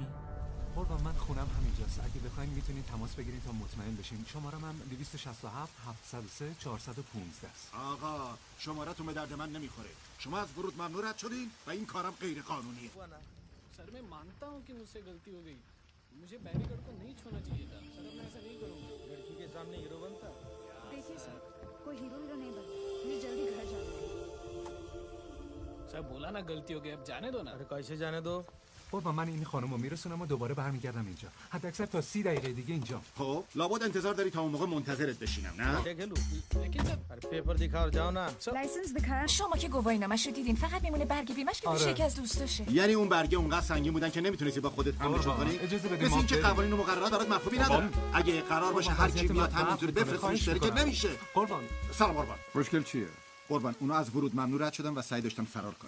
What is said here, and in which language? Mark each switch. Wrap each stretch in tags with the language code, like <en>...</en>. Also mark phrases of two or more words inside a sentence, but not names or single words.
<fa>قربان من خونم همینجاست. اگه بخواید میتونید تماس بگیرید تا مطمئن بشین. شماره‌م هم 267 703 415 است. آقا شماره‌تون به درد من نمیخوره. شما از ورود ممنوع رد شدین و این کارم غیر قانونیه.</fa> <hi>सर मैं मानता हूँ कि मुझसे गलती हो गई. मुझे बैरिकेड को नहीं छोड़ना चाहिए था. सर अब मैं ऐसा नहीं करूँगा. लड़की के सामने हीरो बनता. देखिए सर, कोई हीरो नहीं बनता. मुझे जल्दी घर जाना है. सर बोला ना गलती हो गई, अब जाने दो ना. अरे कैसे जाने दो?</hi> <fa>قربان من این خانم رو میرسونم و دوباره برمیگردم اینجا. حد اکثر تا 30 دقیقه دیگه اینجا. خب لابد انتظار داری تا اون موقع منتظرت بشینم نه؟</fa> <hi>लेकिन सर अरे पेपर दिखाओ जाओ ना. लाइसेंस दिखाया.</hi> <fa>شما که گواهی نامش رو دیدین، فقط میمونه برگ بیمش که میشه یکی از دوستاشه. یعنی اون برگه اونقدر سنگین بودن که نمیتونستی با خودت حملشون کنی؟ اجازه بده مثل ما اینکه قوانین و مقررات برات مفهومی ندارن. اگه قرار باشه هر کی بیاد همینطوری بفرستیش بره که نمیشه. قربان سلام قربان. مشکل چیه؟ قربان اونا از ورود ممنوع رد شدن و سعی داشتن فرار کنن.</fa>